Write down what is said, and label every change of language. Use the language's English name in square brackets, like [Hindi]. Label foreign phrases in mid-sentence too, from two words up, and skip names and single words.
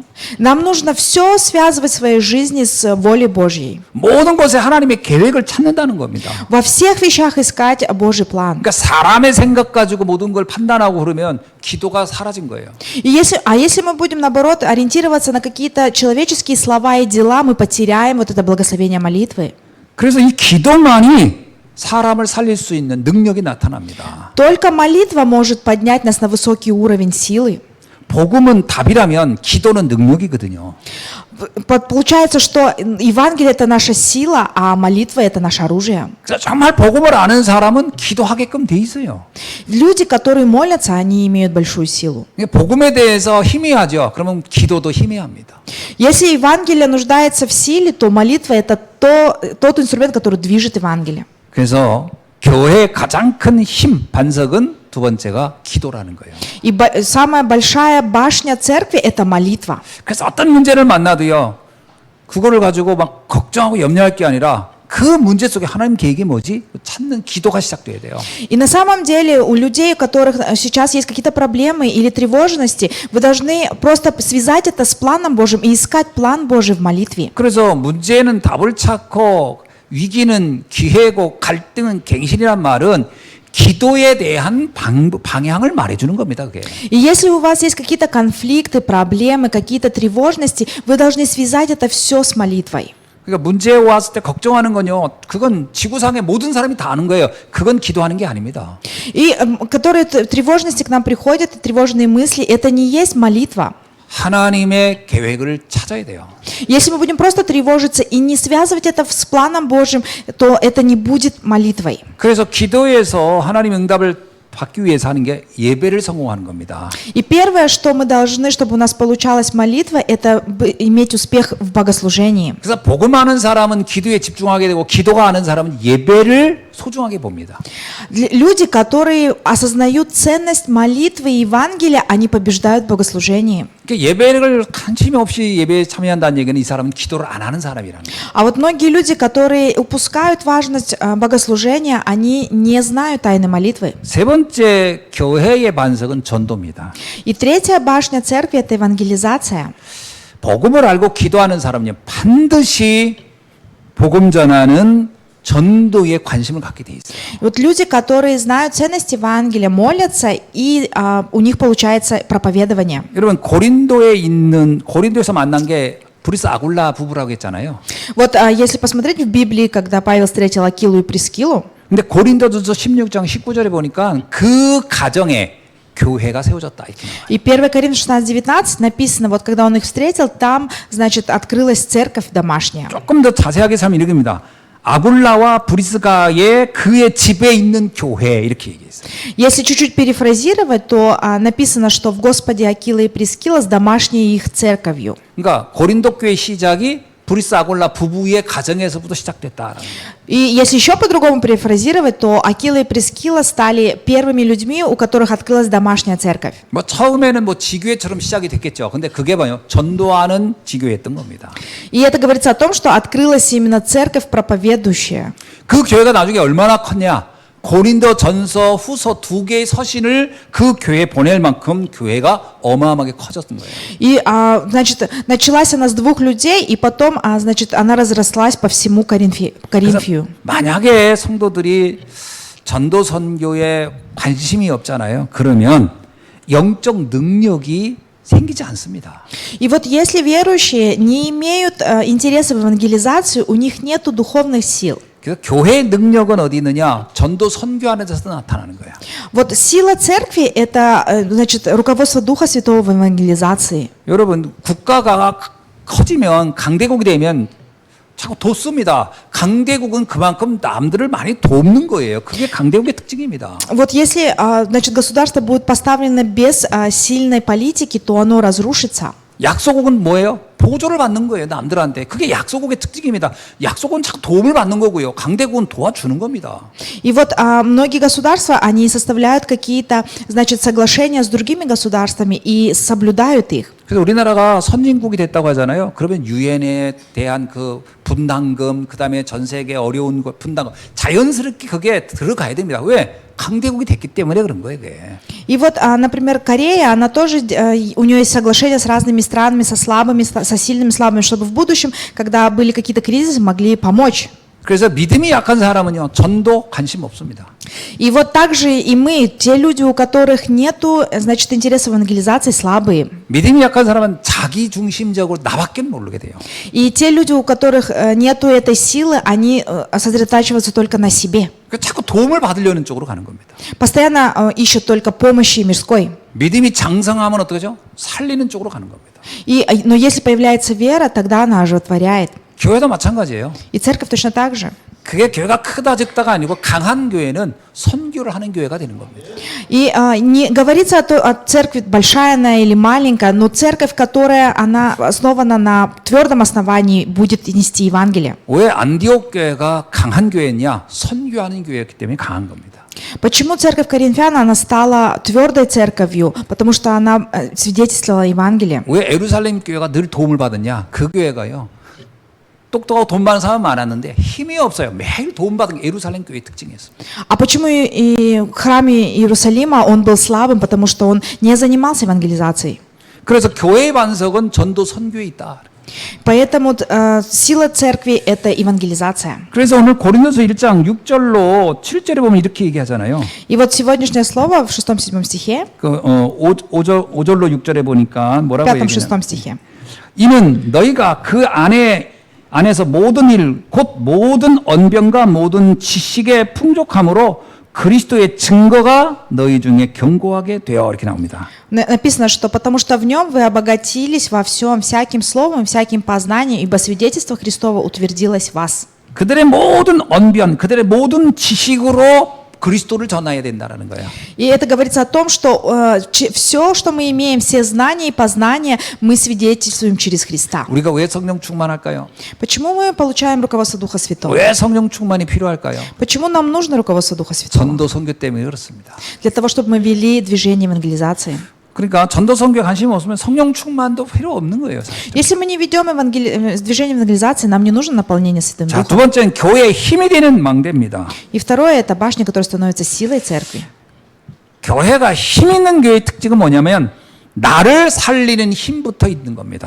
[Russian] Нам нужно все связывать в своей жизни с волей Божьей. [Korean] 모든 것에 하나님의 계획을 찾는다는 겁니다. [Russian] Во всех вещах искать Божий план. [Korean] 그러니까 사람의 생각 가지고 모든 걸 판단하고 그러면 기도가 사라진 거예요. [Russian] И если мы будем, наоборот, ориентироваться на какие-то человеческие слова и дела, мы потеряем вот это благословение молитвы. [Korean] 그래서 이 기도만이 사람을 살릴 수 있는 능력이 나타납니다. [Russian] Только молитва может поднять нас на высокий уровень силы. [Korean] 복음은 답이라면 기도는 능력이거든요. [Russian] Получается, что Евангелие – это наша сила, а молитва – это наше оружие. [Korean] 그래서 정말 복음을 아는 사람은 기도하게끔 돼 있어요. [Russian] Люди, которые молятся, они имеют большую силу. [Korean] 복음에 대해서 희미하죠. 그러면 기도도 희미합니다. [Russian] Если Евангелие нуждается в силе, то молитва – это тот инструмент, который движет Евангелие. [Korean] 그래서 교회의 가장 큰 힘, 반석은 두 번째가 기도라는 거예요. [Russian] И самая большая башня церкви – это молитва. [Korean] 그래서 어떤 문제를 만나도요. 그거를 가지고 막 걱정하고 염려할 게 아니라 그 문제 속에 하나님 계획이 뭐지? 찾는 기도가 시작돼야 돼요. [Russian] И на самом деле у людей, у которых сейчас есть какие-то проблемы или тревожности, вы должны просто связать это с планом Божьим и искать план Божий в молитве. [Korean] 그래서 문제는 답을 찾고 위기는 기회고 갈등은 갱신이란 말은 기도에 대한 방향을 말해주는 겁니다. 그게. [Russian] И если у вас есть какие-то конфликты, проблемы, какие-то тревожности, вы должны связать это все с молитвой. [Korean] 그러니까 문제 왔을 때 걱정하는 건요. 그건 지구상의 모든 사람이 다 아는 거예요. 그건 기도하는 게 아닙니다. [Russian] И которые тревожности к нам приходят, и тревожные мысли, это не есть молитва. [Korean] 하나님의 계획을 찾아야 돼요. [Russian] Если мы будем просто тревожиться и не связывать это с планом Божьим, то это не будет молитвой. [Korean] 그래서 기도에서 하나님 응답을 받기 위해서 하는 게 예배를 성공하는 겁니다. [Russian] И первое, что мы должны, чтобы у нас получалась молитва, это иметь успех в богослужении. [Korean] 그래서 복음 아는 사람은 기도에 집중하게 되고 기도가 아는 사람은 예배를 소중하게 봅니다. [Russian] Люди, которые осознают ценность молитвы и Евангелия, они побеждают в богослужении. [Korean] 예배를 관심이 없이 예배에 참여한다는 얘기는 이 사람은 기도를 안 하는 사람이라는 거예요. [Russian] А вот многие люди, которые упускают важность богослужения, они не знают тайны молитвы. [Korean] 세 번째 교회의 반석은 전도입니다. [Russian] И третья башня церкви – это евангелизация. [Korean] 복음을 알고 기도하는 사람은 반드시 복음 전하는 전도에 관심을 갖게 돼 있어요. [Russian] Вот люди, которые знают ценность Евангелия, молятся, и у них получается проповедование. [Korean] 여러분 고린도에서 만난 게 브리스 아굴라 부부라고 했잖아요. [Russian] Вот если посмотреть в Библии, когда Павел встретил Акилу и Прискилу, [Korean] 근데 고린도전서 16장 19절에 보니까 그 가정에 교회가 세워졌다 이렇게 나와요. [Russian] и 1 Коринфянам 16:19 написано, вот когда он их встретил, там, значит, открылась церковь домашняя. [Korean] 조금 더 자세하게 살면 이렇게입니다. 아굴라와 브리스가의 그의 집에 있는 교회 이렇게 얘기했어요. [Russian] Если чуть-чуть перефразировать, то написано, что в Господе Акила и Прискила с домашней их церковью. [Korean] 그러니까 고린도 교회 시작이 브리스 아굴라 부부의 가정에서부터 시작됐다라는 거예요. И если еще по-другому перефразировать, то Акила и Прискила стали первыми людьми, у которых открылась домашняя церковь. 뭐 처음에는 뭐 지교회처럼 시작이 됐겠죠. 근데 그게 뭐요? 전도하는 지교회였던 겁니다. [Russian] И это говорится о том, что открылась именно церковь проповедующая. [Korean] 그 교회가 나중에 얼마나 컸냐? 고린도 전서 후서 두 개의 서신을 그 교회에 보낼 만큼 교회가 어마어마하게 커졌던 거예요. [Russian] И, значит, началась она с 2 людей, и потом, значит, она разрослась по всему Коринфию. [Korean] 만약에 성도들이 전도 선교에 관심이 없잖아요. 그러면 영적 능력이 생기지 않습니다. [Russian] И вот если верующие не имеют интереса в евангелизации, у них нету духовных сил. [Korean] 그래서 교회의 능력은 어디 있느냐? 전도 선교하는 데서 나타나는 거야. [Russian] Вот сила церкви – это, значит, руководство Духа Святого в евангелизации. [Korean] 여러분 국가가 커지면 강대국이 되면 자꾸 돋습니다. 강대국은 그만큼 남들을 많이 돕는 거예요. 그게 강대국의 특징입니다. [Russian] Вот если, значит, государство будет поставлено без сильной политики, то оно разрушится. [Korean] 약소국은 뭐예요? 보조를 받는 거예요. 남들한테. 그게 약소국의 특징입니다. 약소국은 자꾸 도움을 받는 거고요. 강대국은 도와주는 겁니다. [Russian] И вот многие государства, они составляют какие-то, значит, соглашения с другими государствами и соблюдают их. [Korean] 그래서 우리나라가 선진국이 됐다고 하잖아요. 그러면 유엔에 대한 그 분담금, 그다음에 전 세계 어려운 것 분담금 자연스럽게 그게 들어가야 됩니다. 왜? 강대국이 됐기 때문에 그런 거예요, 그게. [Russian] И вот, например, Корея, она тоже, у нее есть соглашения с разными странами, со слабыми, со сильными, слабыми, чтобы в будущем, когда были какие-то кризисы, могли помочь. [Korean] 그래서 믿음이 약한 사람은요, 전도 관심 없습니다. [Russian] И вот также и мы, те люди, у которых нету, значит, интереса в евангелизации, слабые. [Korean] 믿음이 약한 사람은 자기 중심적으로 나밖에 모르게 돼요. [Russian] И те люди, у которых нету этой силы, они сосредотачиваются только на себе. [Korean] 그러니까 자꾸 도움을 받으려는 쪽으로 가는 겁니다. [Russian] Постоянно ищут только помощи мирской. [Korean] 믿음이 장성하면 어떡하죠? 살리는 쪽으로 가는 겁니다. [Russian] Но если появляется вера, тогда она оживотворяет. [Korean] 교회도 마찬가지예요. [Russian] И церковь точно так же. [Korean] 그게 교회가 크다 적다가 아니고 강한 교회는 선교를 하는 교회가 되는 겁니다. [Russian] И не говорится о церкви, большая она или маленькая, но церковь, которая она основана на твердом основании, будет нести Евангелие. [Korean] 왜 안디옥 교회가 강한 교회냐? 선교하는 교회였기 때문에 강한 겁니다. [Russian] Почему церковь Коринфян, она стала твердой церковью? Потому что она свидетельствовала Евангелие. [Korean] 왜 에루살렘 교회가 늘 도움을 받았냐? 그 교회가요. 똑똑하고 돈 많은 사람 많았는데 힘이 없어요. 매일 도움받은 게 예루살렘 교회의 특징이었습니다. [Russian] А почему и в храме Иерусалима он был слабым? Потому что он не занимался евангелизацией. [Korean] 그래서 교회의 반석은 전도 선교에 있다. [Russian] Поэтому сила церкви – это евангелизация. [Korean] 그래서 오늘 고린도서 1장 6절로 7절에 보면 이렇게 얘기하잖아요. [Russian] И вот сегодняшнее слово в 6-7 стихе, [Korean] 그 5절로 6절에 보니까 [Russian] в [Korean] 뭐라고 얘기하냐? [Russian] 5-6 стихе. [Korean] 이는 너희가 그 안에서 모든 일, 곧 모든 언변과 모든 지식의 풍족함으로 그리스도의 증거가 너희 중에 견고하게 되어 이렇게 나옵니다. [Russian] Написано, что потому что в нем вы обогатились во всем, всяким словом, всяким познанием, ибо свидетельство Христово утвердилось в вас. [Korean] 그들의 모든 언변, 그들의 모든 지식으로 그리스도를 전해야 된다라는 거예요. [Russian] И это говорится о том, что все, что мы имеем, все знания и познания, мы свидетельствуем через Христа. [Korean] 우리가 왜 성령 충만할까요? [Russian] Почему мы получаем руководство Духа Святого? [Korean] 왜 성령 충만이 필요할까요? [Russian] Почему нам нужно руководство Духа Святого? [Korean] 전도 선교 때문에 그렇습니다. [Russian] Для того, чтобы мы вели движение евангелизации. [Korean] 그러니까 전도 선교에 관심이 없으면 성령 충만도 필요 없는 거예요, 사실. [Russian] Если мы не ведем движение евангелизации, нам не нужно наполнение Святым [Korean] 자, 두 [Russian] Духом. [Korean] 번째는 교회의 힘이 되는 망대입니다. [Russian] И второе – это башня, которая становится силой церкви. [Korean] 교회가 힘 있는 교회의 특징은 뭐냐면 나를 살리는 힘부터 있는 겁니다.